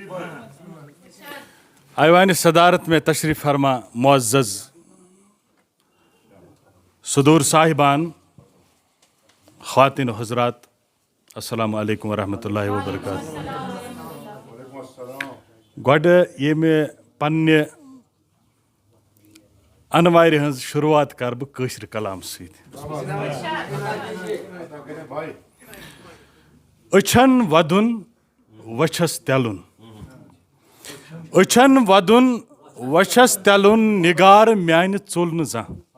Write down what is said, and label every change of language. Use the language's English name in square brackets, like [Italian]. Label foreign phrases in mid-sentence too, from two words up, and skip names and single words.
[Urdu] ایوان صدارت میں تشریف فرما معزز صدور صاحبان، خواتین و حضرات، [Arabic] السلام علیکم ورحمۃ اللہ وبرکاتہ. [Kashmiri] گوڈ یہ میں پنہ انوار ہز شروعات کر بہ کٲشر کلام سۭتۍ. أچھن ودُن وچھس تلُن، أچھن ودُن وچھس تلُن نگار میانہِ ژوٚل نہٕ زانٛہہ.